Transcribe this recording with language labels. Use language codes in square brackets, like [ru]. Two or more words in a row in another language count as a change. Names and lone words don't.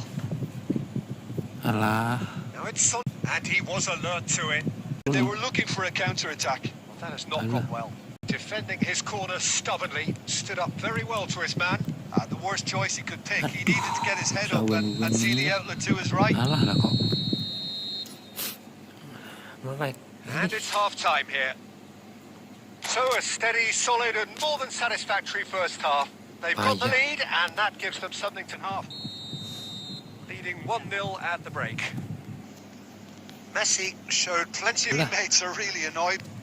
[en] Alah. Now it's Son, and he was alert to it. They were looking for a counter-attack. Well, that has not gone well. Defending his corner stubbornly, stood up very well to his man. The worst choice he could pick. He needed to get his head up and see the outlet to his right. Alah lah kok. Right. And it's half-time here. So a steady, solid and more than satisfactory first half. They've got the lead and that gives them something to half. Leading 1-0 at the break. Messi showed plenty of teammates are really annoyed.